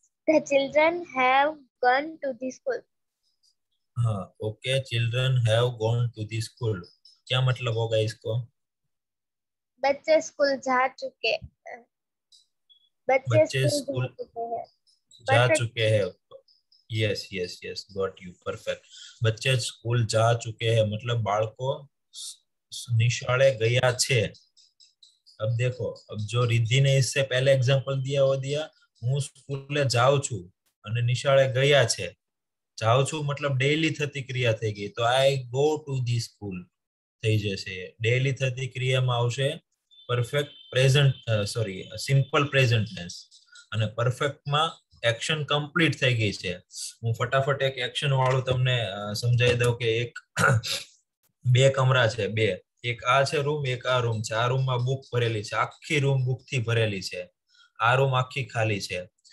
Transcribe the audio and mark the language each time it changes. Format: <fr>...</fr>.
<en>The children have gone to the school। हाँ, okay, children have gone to the school.</en> <hi>क्या मतलब होगा इसको? बच्चे स्कूल जा चुके बच्चे स्कूल जा</hi> <en>Perfect।</en> <hi>चुके हैं।</hi> <en>Yes yes yes, got you, perfect.</en> <hi>बच्चे स्कूल जा चुके हैं मतलब</hi> <gu>बाળકો નિશાળે ગયા છે।</gu> <hi>अब देखो, अब जो रिद्धि ने इससे पहले एग्जांपल दिया वो दिया</hi> <gu>હું સ્કૂલે જાઉં છું અને નિશાળે ગયા છે। જાઉં છું मतलब डेली થતી ક્રિયા થઈ ગઈ, તો</gu> <en>I go to the school</en> <gu>થઈ જશે। डेली થતી ક્રિયામાં આવશે perfect present, sorry simple present tense, અને પરફેક્ટ માં एक्शन कंप्लीट થઈ ગઈ છે। હું ફટાફટ એક एक्शन વાળું તમને સમજાવી દઉં કે એક બે કમરા છે, બે, એક આ છે રૂમ, એક આ રૂમ છે। આ રૂમમાં બુક ભરેલી છે, આખી રૂમ બુક થી ભરેલી છે, આ રૂમ આખી ખાલી છે।</gu>